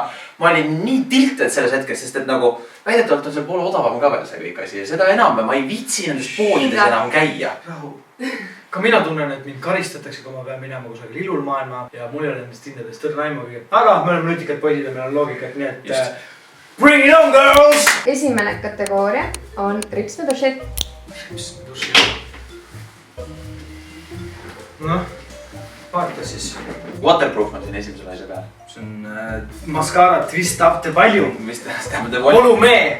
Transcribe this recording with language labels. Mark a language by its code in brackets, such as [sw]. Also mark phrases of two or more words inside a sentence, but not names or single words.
[et] Ma olin nii tilted selles hetkes, sest et nagu väidetavalt on seal poole odavam ka veel see kõik asi. Ja seda enam ma ei viitsi nendes poodides enam käia. Rahu. Ka mina tunnen, et mind karistatakse, kui ma pean minema kusagil ilul maailma ja mul ei ole nendest hindadest tõrna aimugi. Aga me oleme nutikad poisid ja meil on loogikat, nii et [en] bring it on, girls! [et] Esimene kategooria on ripsmedušett. Noh, vaata siis. Waterproof on siin esimese laise peal. See on mascara Twist Up The Volume. Mis tähendab te Volume!